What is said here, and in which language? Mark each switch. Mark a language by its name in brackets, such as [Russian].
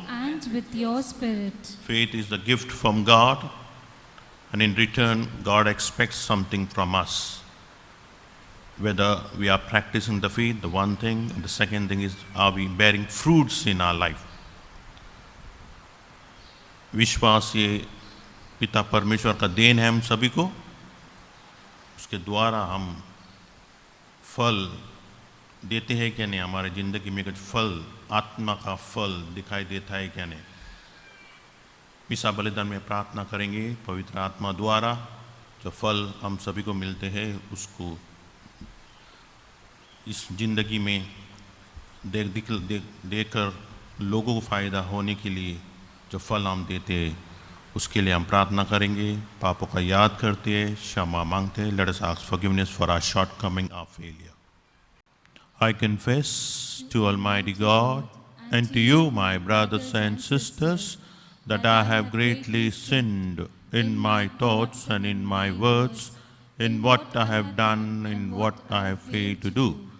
[English] And with your spirit. Faith is the gift from God, and in return, God expects something from us. Whether we are practicing the faith, the one thing, and the second thing is, are we bearing fruits in our life? [Hindi] विश्वास ये पिता परमेश्वर का then है हम सभी को, उसके द्वारा हम फल देते हैं क्या नहीं, हमारे ज़िंदगी में कुछ फल, आत्मा का फल दिखाई देता है क्या नहीं। मिसा बलिदान में प्रार्थना करेंगे पवित्र आत्मा द्वारा जो फल हम सभी को मिलते हैं उसको इस ज़िंदगी में देखकर लोगों को फ़ायदा होने के लिए जो फल हम देते हैं उसके लिए हम प्रार्थना करेंगे, पापों का याद करते हैं, क्षमा मांगते हैं। [English] Let us ask forgiveness for our shortcoming, our failure. I confess to Almighty God and to you, my brothers and sisters, that I have greatly sinned in my thoughts and in my words, in what I have done, in what I have failed to do.